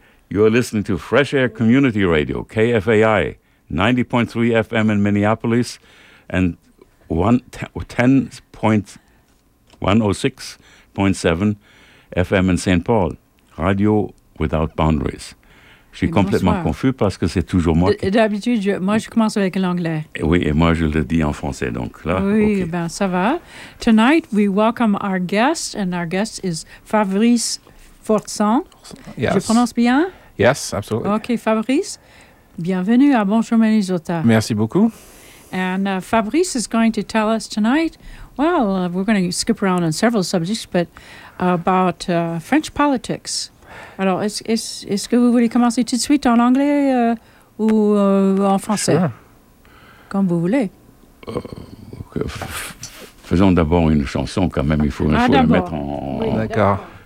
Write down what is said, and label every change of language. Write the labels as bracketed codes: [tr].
[en] You are listening to Fresh Air Community Radio, KFAI, 90.3 FM in Minneapolis, and 106.7 FM in St. Paul. Radio without boundaries. [fr] Je suis complètement confus parce que c'est toujours moi qui... D'habitude, je commence avec l'anglais. Oui, et moi, je le dis en français, donc là, oui, OK. Oui, ben ça va. [en] Tonight, we welcome our guest, and our guest is Fabrice Fortson. Yes. [fr] Je prononce bien? [en] Yes, absolutely. [fr] OK, Fabrice, bienvenue à Bonjour, Minnesota. Merci beaucoup. [en] And Fabrice is going to tell us tonight, well, we're going to skip around on several subjects, but about French politics. [fr] Alors, est-ce que vous voulez commencer tout de suite en anglais ou en français? [en] Sure. [fr] Comme vous voulez. Faisons d'abord une chanson quand même, il faut la mettre en... Oui, d'accord.